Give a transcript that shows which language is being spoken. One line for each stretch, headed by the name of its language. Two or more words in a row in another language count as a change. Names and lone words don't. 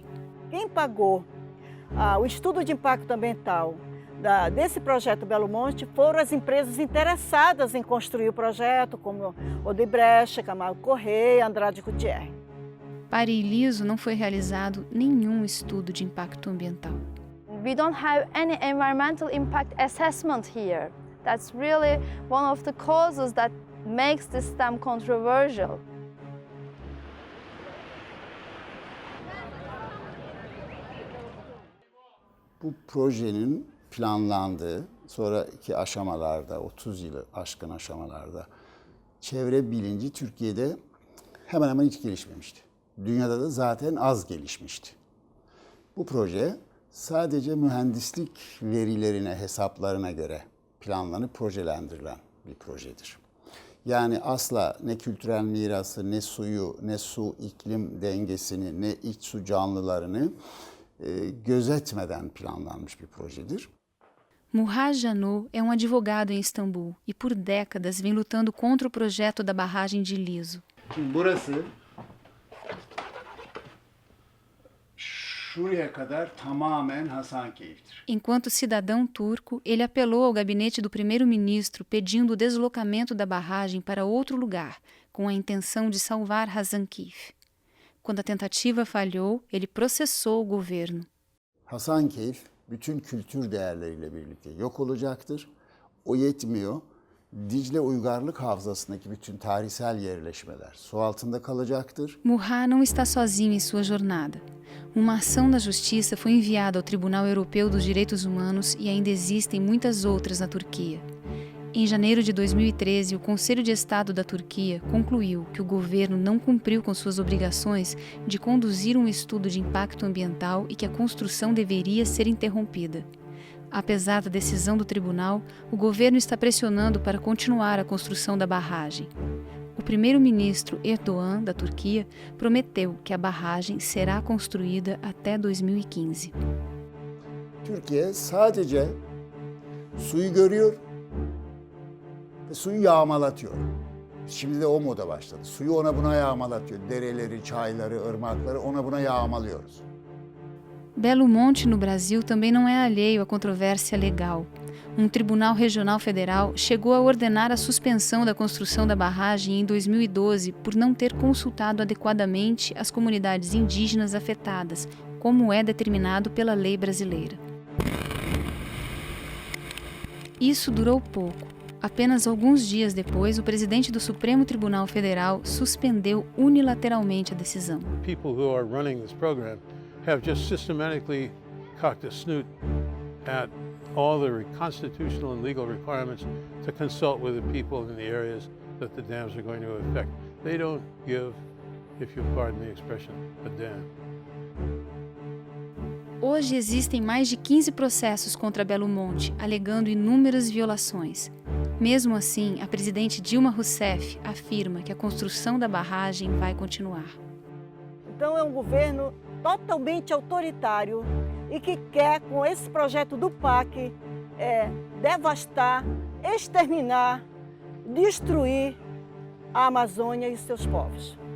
Portuguese: Quem pagou o estudo de impacto ambiental desse projeto Belo Monte foram as empresas interessadas em construir o projeto, como Odebrecht, Camargo Correia, Andrade Gutierrez. Para Liso não foi realizado nenhum estudo de impacto ambiental.
English: We don't have any environmental impact assessment here. That's really one of the causes that makes this dam controversial.
Turkish: Bu projenin planlandığı sonraki aşamalarda, 30 yılı aşkın aşamalarda çevre bilinci Türkiye'de hemen hemen hiç gelişmemişti. Dünyada da zaten az gelişmişti. Bu proje sadece mühendislik verilerine, hesaplarına göre planlanıp projelendirilen bir projedir. Yani asla ne kültürel mirası, ne suyu, ne su iklim dengesini, ne iç su canlılarını gözetmeden planlanmış bir projedir.
Portuguese: Muhaj Janot é advogado em Istambul e por décadas vem lutando contra o projeto da barragem de Liso.
Turkish: Şimdi burası şuraya kadar tamamen Hasankeyf'tir.
Portuguese: Enquanto cidadão turco, ele apelou ao gabinete do primeiro-ministro pedindo o deslocamento da barragem para outro lugar, com a intenção de salvar Hasankeyf. Quando a tentativa falhou, ele processou o governo.
Turkish: Hasankeyf bütün kültür değerleriyle birlikte yok olacaktır. O yetmiyor. Dicle Uygarlık Havzası'ndaki bütün tarihsel yerleşmeler su altında kalacaktır.
Portuguese: Muhaj não está sozinho em sua jornada. Uma ação da justiça foi enviada ao Tribunal Europeu dos Direitos Humanos e ainda existem muitas outras na Turquia. Em janeiro de 2013, o Conselho de Estado da Turquia concluiu que o governo não cumpriu com suas obrigações de conduzir um estudo de impacto ambiental e que a construção deveria ser interrompida. Apesar da decisão do tribunal, o governo está pressionando para continuar a construção da barragem. O primeiro-ministro Erdoğan, da Turquia, prometeu que a barragem será construída até 2015.
Turkish: Türkiye sadece suyu görüyor ve suyu yağmalatıyor. Şimdi de o moda başladı. Suyu ona buna yağmalatıyor. Dereleri, çayları, ırmakları ona buna yağmalıyoruz.
Portuguese: Belo Monte, no Brasil, também não é alheio à controvérsia legal. Tribunal Regional Federal chegou a ordenar a suspensão da construção da barragem em 2012 por não ter consultado adequadamente as comunidades indígenas afetadas, como é determinado pela lei brasileira. Isso durou pouco. Apenas alguns dias depois, o presidente do Supremo Tribunal Federal suspendeu unilateralmente a decisão.
English: People who are running this program have just systematically cocked a snoot at all the constitutional and legal requirements to consult with the people in the areas that the dams are going to affect. They don't give, if you'll pardon the expression, a damn.
Portuguese: Hoje existem mais de 15 processos contra Belo Monte, alegando inúmeras violações. Mesmo assim, a presidente Dilma Rousseff afirma que a construção da barragem vai continuar. Então é um governo totalmente autoritário e que quer, com esse projeto do PAC, devastar, exterminar, destruir a Amazônia e os seus povos.